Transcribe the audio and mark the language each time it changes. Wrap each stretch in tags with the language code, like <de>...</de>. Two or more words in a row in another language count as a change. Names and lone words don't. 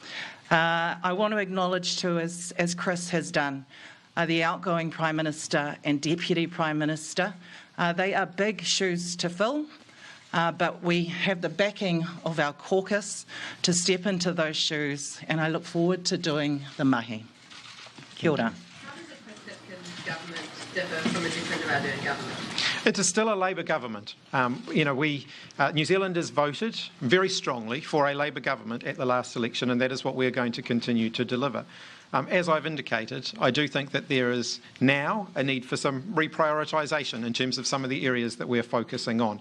<en>I want to acknowledge too, as Chris has done, the outgoing Prime Minister and Deputy Prime Minister. They are big shoes to fill, but we have the backing of our caucus to step into those shoes, and I look forward to doing the mahi.</en> <mi>Kia ora.</mi> <en>How does the Chris Hipkins government differ from a different Ardern government? It is still a Labour government. New Zealanders voted very strongly for a Labour government at the last election, and that is what we are going to continue to deliver. As I've indicated, I do think that there is now a need for some reprioritisation in terms of some of the areas that we're focusing on.</en>